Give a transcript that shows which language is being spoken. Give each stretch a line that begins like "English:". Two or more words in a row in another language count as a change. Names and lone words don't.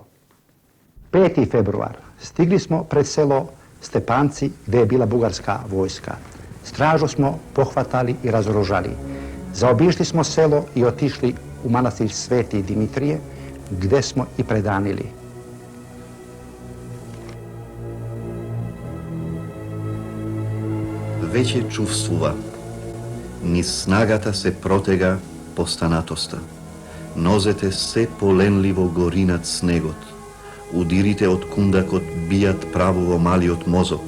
Serbian: 5. februar stigli smo pred selo Stepanci, gde je bila bugarska vojska. Stražu smo pohvatali i razoružali. Zaobišli smo selo i otišli u manastir Sveti Dimitrije, gde smo i predanili.
Macedonian: Веќе чувствува, низ снагата се протега постанатоста. Нозете се поленливо гори над снегот. Удирите од кундакот бијат право во малиот мозок.